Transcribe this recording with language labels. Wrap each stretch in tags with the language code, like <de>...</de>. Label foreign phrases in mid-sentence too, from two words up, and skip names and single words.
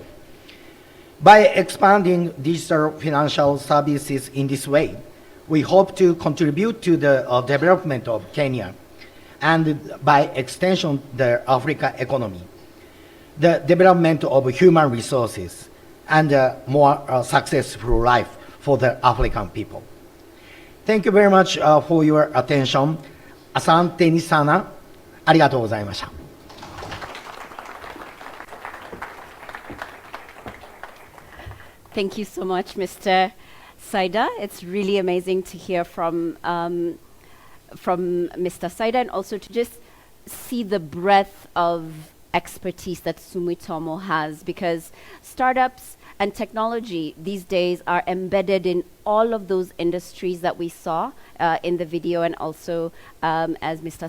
<en>By expanding digital financial services in this way, we hope to contribute to the development of Kenya, and by extension, the Africa economy, the development of human resources, and a more successful life for the African people. Thank you very much for your attention.</en> <sw>Asante ni sana.</sw> <ja>ありがとうございました.</ja> <en>Thank you so much, Mr. Saida. It's really amazing to hear from Mr. Saida, and also to just see the breadth of expertise that Sumitomo has, because startups and technology these days are embedded in all of those industries that we saw in the video, and also, as Mr.</en>